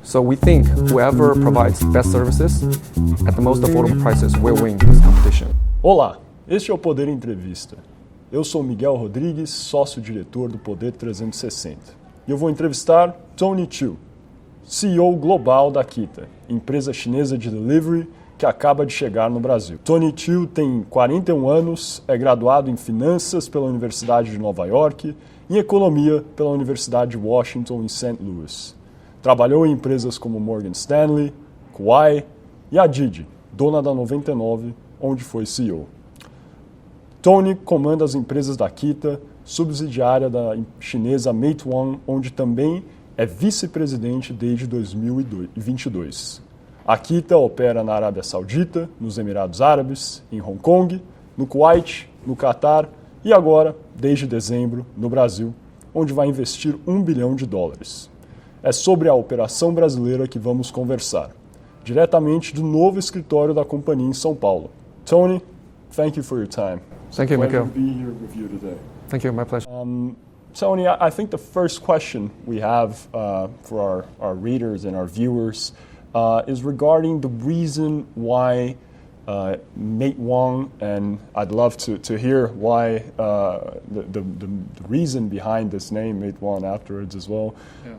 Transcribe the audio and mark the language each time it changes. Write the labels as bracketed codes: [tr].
[en] So we think whoever provides best services at the most affordable prices will win this competition. [pt] Olá, este é o Poder Entrevista. Eu sou Miguel Rodrigues, sócio-diretor do Poder 360. E eu vou entrevistar Tony Chu, CEO global da Keeta, empresa chinesa de delivery que acaba de chegar no Brasil. Tony Chu tem 41 anos, é graduado em Finanças pela Universidade de Nova York e em Economia pela Universidade de Washington em St. Louis. Trabalhou em empresas como Morgan Stanley, Kuai e a Didi, dona da 99, onde foi CEO. Tony comanda as empresas da Keeta, subsidiária da chinesa Meituan, onde também é vice-presidente desde 2022. A Keeta opera na Arábia Saudita, nos Emirados Árabes, em Hong Kong, no Kuwait, no Catar e agora, desde dezembro, no Brasil, onde vai investir $1 bilhão. É sobre a operação brasileira que vamos conversar, diretamente do novo escritório da companhia em São Paulo. [en] Tony, thank you for your time. Thank you, Miguel. Pleasure to be here with you today. Thank you, my pleasure. Tony, I think the first question we have for our readers and our viewers is regarding the reason why Meituan, and I'd love to hear why the reason behind this name, Meituan, afterwards as well. Yeah.